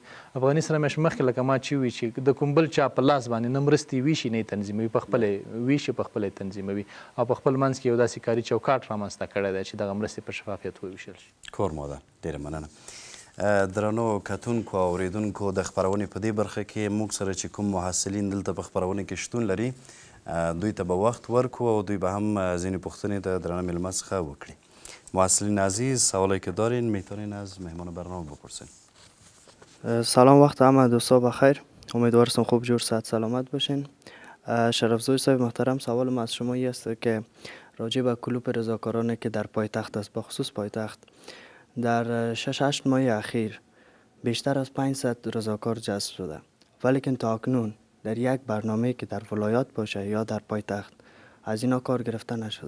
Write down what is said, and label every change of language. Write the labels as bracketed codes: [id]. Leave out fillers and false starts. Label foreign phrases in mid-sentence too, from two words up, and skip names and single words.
[ps] افغاني سره میاشت مخکې لکه ما چې وي چې د کوم بل چا په لاس باندې نه مرستې ویشي نه یې تنظیموي، په خپله ویشي، په خپله یې تنظیموي او په خپل منځ کې یو داسې کاري چوکاټ رامنځته کړی دی چې دغه مرستې په شفافیت وویشل شي. کور موده. ډېره مننه. درنو کتونکو او اورېدونکو، د خپرونې په دې برخه کې موږ سره چې کوم محصلین دلته په خپرونه کې شتون لري دوی ته به وخت ورکو او دوی به هم ځینې پوښتنې د درانه مېلمه څخه وکړي. [fa] محصلین عزیز، سوالی که دارین میتونین از مهمان برنامه بپرسین. سلام، وقت احمد و صبح بخیر. امیدوارم خوب جور صحت سلامت باشین. شرفزای صاحب محترم، سوالم از شما است که راجع به کلوپ رضاکارانه که در پایتخت است، به خصوص پایتخت، در 6-8 ماه اخیر بیشتر از 500 رضاکار جذب شده، ولیکن تا اکنون در یک برنامه که در ولایات باشه یا در پایتخت از اینا کار گرفته نشده.